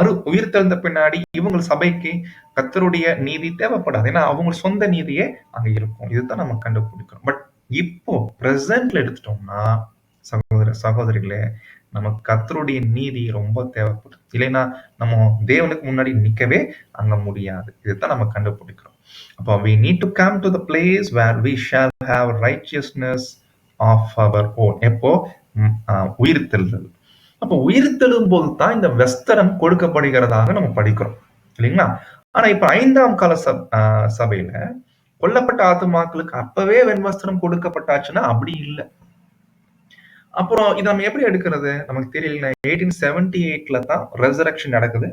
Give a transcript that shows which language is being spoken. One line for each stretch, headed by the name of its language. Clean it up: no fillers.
Tamil: உயிர் தெழுந்த பின்னாடி இவங்க சபைக்கு கர்த்தருடைய நீதி தேவைப்படாது. ஏன்னா அவங்க சொந்த நீதியே அங்க இருக்கும். இதுதான் நம்ம கண்டுபிடிக்கணும். பட் இப்போ பிரசன்ட்ல எடுத்துட்டோம்னா சகோதரிகளே, நமக்கு கர்த்தருடைய நீதி ரொம்ப தேவைப்படுது. இல்லைன்னா நம்ம தேவனுக்கு முன்னாடி நிக்கவே அங்க முடியாது. இதுதான் நம்ம கண்டுபிடிக்கிறோம்.
English: அப்போ we need to come to the place where we shall have righteousness of our own.
Tamil: எப்போ உயிர் தெழுதல். அப்போ உயிர் தெழும் போது தான் இந்த வஸ்திரம் கொடுக்கப்படுகிறதாக நம்ம படிக்கிறோம், இல்லைங்களா? ஆனா இப்ப 5ஆம் கால சபையில கொல்லப்பட்ட ஆத்துமாக்களுக்கு அப்பவே வெண்வஸ்திரம் கொடுக்கப்பட்டாச்சுன்னா அப்படி இல்லை. அப்புறம் இதை நம்ம எப்படி எடுக்கிறது நமக்கு தெரியல. 1878ல தான் ரெசரக்ஷன் நடக்குது.